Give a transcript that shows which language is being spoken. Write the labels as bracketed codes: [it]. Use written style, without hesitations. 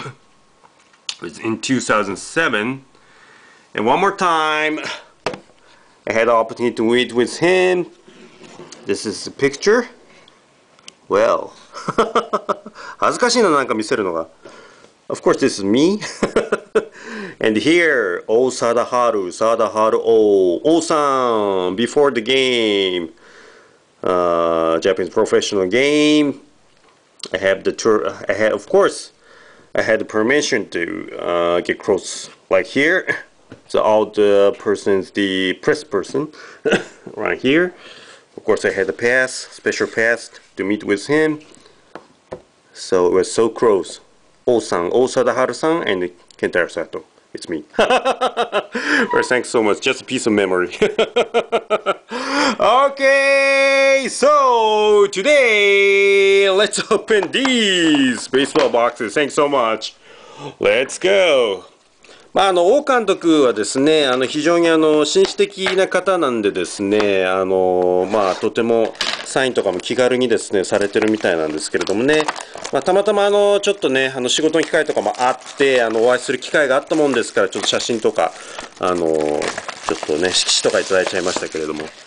[en] It was in 2007. And one more time, I had the opportunity to meet with him. This is the picture. [ja] Well, 恥ずかしいな、なんか見せるのが。 [en] Of course, this is me. And here, O Sadaharu, Sadaharu O-san, before the game, Japanese professional game. I have the tour. Of course, I had the permission to get close, like here. So all the persons, the press person, right here. Of course, I had the pass, special pass to meet with him. So it was so close. O-san, O Sadaharu-san, and Kentaro Sato. It's me. Well, thanks so much. Just a piece of memory. Okay, so today let's open these baseball boxes. Thanks so much. Let's go. [ja] 王監督はですね、非常に紳士的な方なんでですね、とてもサインとかも気軽にですね、されてるみたいなんですけれどもね、たまたまちょっとね、仕事の機会とかもあって、お会いする機会があったもんですから、ちょっと写真とか、ちょっとね、色紙とかいただいちゃいましたけれども。